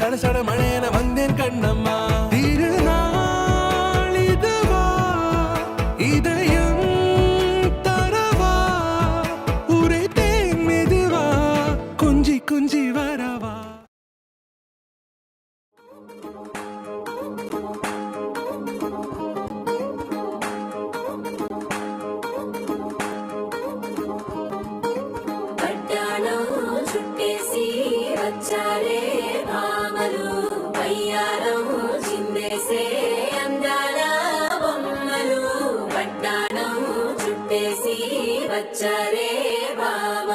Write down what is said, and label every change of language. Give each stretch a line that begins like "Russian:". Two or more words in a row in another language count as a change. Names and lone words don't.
Tamil: மழையன வந்தேன் கண்ணம்மா. திருநாளிதுவா இதயம் தரவா உரைத்தேன் மெதுவா கொஞ்சி கொஞ்சி வரவா.
Telugu: చుట్టేసి వచ్చారే భామలు వయ్యారం చిందేసే అందాల బొమ్మలు పట్టాణం చుట్టేసి వచ్చారే